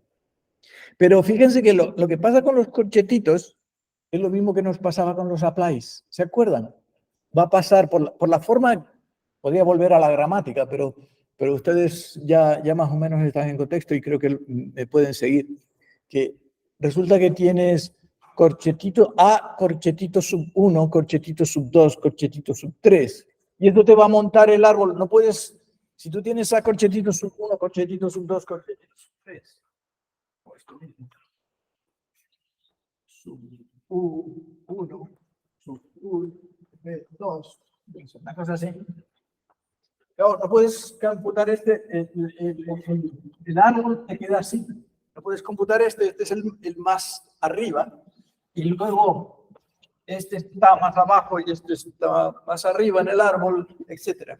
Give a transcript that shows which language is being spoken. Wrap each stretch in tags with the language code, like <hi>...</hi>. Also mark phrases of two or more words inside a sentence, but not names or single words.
<es>Pero fíjense que lo que pasa con los corchetitos es lo mismo que nos pasaba con los applies, ¿se acuerdan? Va a pasar por la forma, podría volver a la gramática, pero ustedes ya más o menos están en contexto y creo que me pueden seguir. Que resulta que tienes corchetito A, corchetito sub 1, corchetito sub 2, corchetito sub 3. Y esto te va a montar el árbol. No puedes, si tú tienes A, corchetito sub 1, corchetito sub 2, corchetito sub 3. Sub U1, sub U2, una cosa así. Claro, no puedes computar el árbol te queda así. No puedes computar este es el más arriba, y luego este está más abajo y este está más arriba en el árbol, etc.</es>